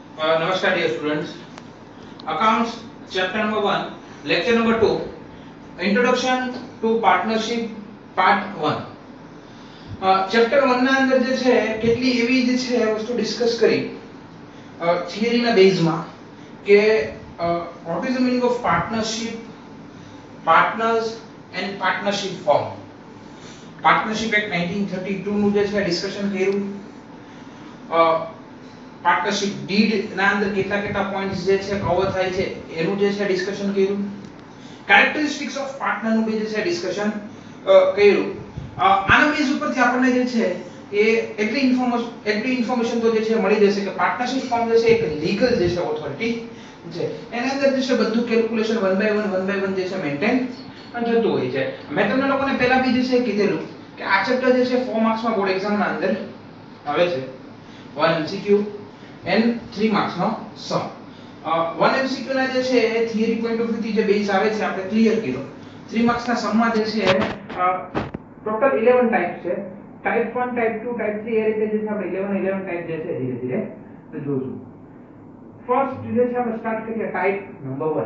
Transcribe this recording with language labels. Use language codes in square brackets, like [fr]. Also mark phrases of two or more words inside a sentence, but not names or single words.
[en] Namaskar dear students. Accounts chapter number 1, lecture number 2, introduction to partnership part 1. [gu] ચેપ્ટર 1 ના અંદર જે છે કેટલી એવી જે છે વસ્તુ ડિસ્કસ કરી થિયરી ના બેઝ માં કે [en] what is the meaning of partnership, partners and partnership form. [gu] Partnership Act 1932 નું જે છે ડિસ્કશન કર્યું. પાર્ટનરશિપ ડીડ ના અંદર કેટલા કેટલા પોઈન્ટ્સ જે છે કવર થાય છે એનું જે છે ડિસ્કશન કર્યું. [en] characteristics of partner [gu] નું બી જે છે ડિસ્કશન કર્યું. આના બેઝ ઉપરથી આપણને જે છે એ એટલી ઇન્ફોર્મેશન તો જે છે મળી જશે કે [en] partnership form [gu] જે છે એક લીગલ જે છે ઓથોરિટી છે. એના અંદર જે છે બધું કેલ્ક્યુલેશન 1 બાય 1 જે છે મેન્ટેન થતું હોય છે. મેં તમને લોકોને પહેલા બી જે છે કીધેલું કે આ ચેપ્ટર જે છે 4 માર્ક્સ માં [en] board exam [gu] ના અંદર આવે છે. [en] 1 MCQ and 3 marks નો સમ. [gu] 1 MCQ ના જે છે એ [en] theory point of view [gu] થી જે બેઝ આવે છે આપણે ક્લિયર કર્યો. 3 માર્ક્સ ના સમ માં જે છે ટોટલ 11 ટાઈપ છે. [en] type 1 type 2 type 3 [gu] એ રીતે જે છે આપણે 11 ટાઈપ જે છે ધીરે ધીરે જોઈશું. ફર્સ્ટ જે છે આપણે સ્ટાર્ટ કરીએ [en] type number 1.